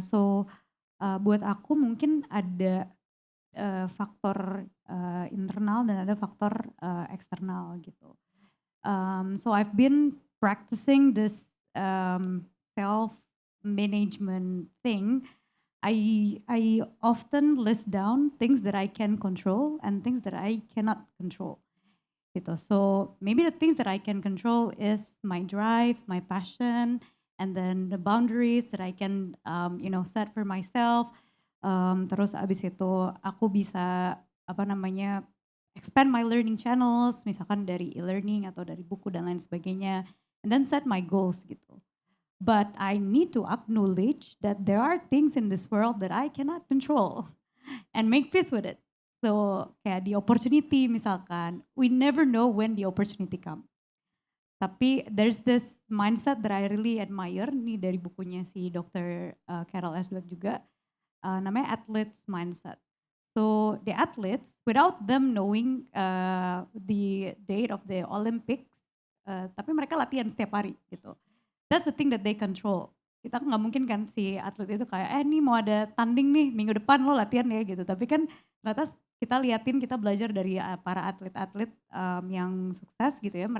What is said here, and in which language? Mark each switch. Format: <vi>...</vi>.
<en>So</en> <id>buat aku mungkin ada faktor internal dan ada faktor eksternal gitu.</id> <en>So I've been practicing this self management thing. I often list down things that I can control and things that I cannot control.</en> <id>Gitu.</id> <en>So maybe the things that I can control is my drive, my passion, and then the boundaries that I can set for myself.</en> <id>Terus abis itu aku bisa apa namanya</id> <en>expand my learning channels,</en> <id>misalkan dari e-learning atau dari buku dan lain sebagainya,</id> <en>and then set my goals</en> <id>gitu.</id> <en>But I need to acknowledge that there are things in this world that I cannot control and make peace with it. So</en> <id>kayak</id> <en>the opportunity</en> <id>misalkan,</id> <en>we never know when the opportunity come.</en> <id>Tapi</id> <en>there's this mindset that I really admire</en> <id>nih dari bukunya si</id> <en>Dr. Carol S. Dweck</en> <id>juga, namanya</id> <en>athletes mindset. So the athletes, without them knowing the date of the Olympics,</en> <id>tapi mereka latihan setiap hari gitu.</id> <en>That's the thing that they control.</en> <id>Kita nggak mungkin kan si atlet itu kayak, nih mau ada tanding nih minggu depan lo latihan ya gitu. Tapi kan ternyata kita liatin, kita belajar dari para atlet-atlet yang sukses gitu ya.</id>